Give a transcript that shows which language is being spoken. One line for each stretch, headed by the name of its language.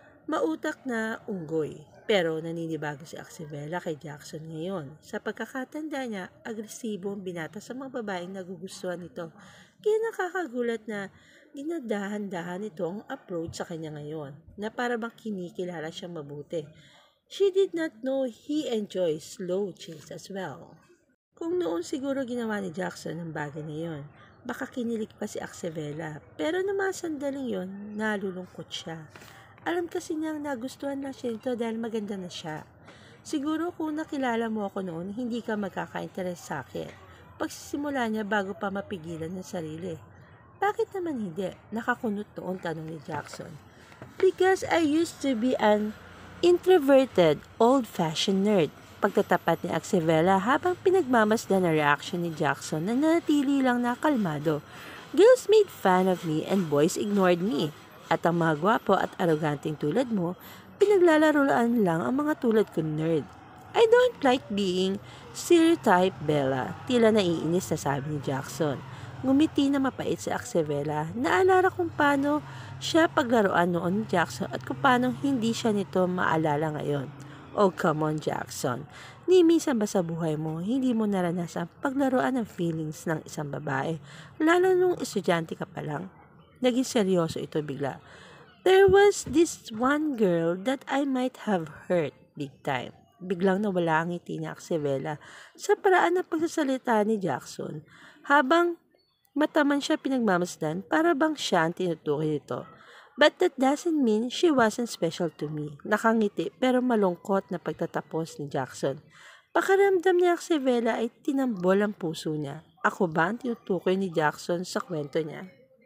Filipino: Mautak na unggoy. Pero naninibago si Axevela kay Jackson ngayon. Sa pagkakatanda niya, agresibo ang binata sa mga babaeng nagugustuhan nito. Kaya nakakagulat na dinadahan-dahan ito ang approach sa kanya ngayon, na para bang kinikilala siya mabuti.
English: She did not know he enjoys slow chase as well.
Filipino: Kung noon siguro ginawa ni Jackson ang bagay na yon, baka kinilig pa si Axevela. Pero naman sandaling yon, nalulungkot siya. Alam kasi niyang nagustuhan na siya ito dahil maganda na siya. Siguro kung nakilala mo ako noon, hindi ka magkaka-interest sa akin. Pagsisimula niya bago pa mapigilan ng sarili. Bakit naman hindi? Nakakunot noon tanong ni Jackson.
English: Because I used to be an introverted, old-fashioned nerd.
Filipino: Pagtatapat ni Axevela habang pinagmamasdan ang reaction ni Jackson na nanatili lang na kalmado.
English: Girls made fun of me and boys ignored me.
Filipino: At ang mga gwapo at arroganting tulad mo, pinaglalaroan lang ang mga tulad ko nerd.
English: I don't like being stereotyped, Bella.
Filipino: Tila naiinis na sabi ni Jackson. Ngumiti na mapait si Axevela. Naalala kung paano siya paglaruan noon ni Jackson at kung paano hindi siya nito maalala ngayon.
English: Oh, come on,
Filipino: Jackson. Ni minsan ba sa buhay mo, hindi mo naranasan paglaruan ng feelings ng isang babae, lalo nung estudyante ka pa lang? Naging seryoso ito bigla.
English: There was this one girl that I might have hurt big time.
Filipino: Biglang nawala ang ngiti ni Axevela sa paraan ng pagsasalita ni Jackson. Habang mataman siya pinagmamasdan, para bang siya ang tinutukoy nito.
English: But that doesn't mean she wasn't special to me.
Filipino: Nakangiti pero malungkot na pagtatapos ni Jackson. Pakiramdam ni Axevela ay tinambol ang puso niya. Ako ba ang tinutukoy ni Jackson sa kwento niya?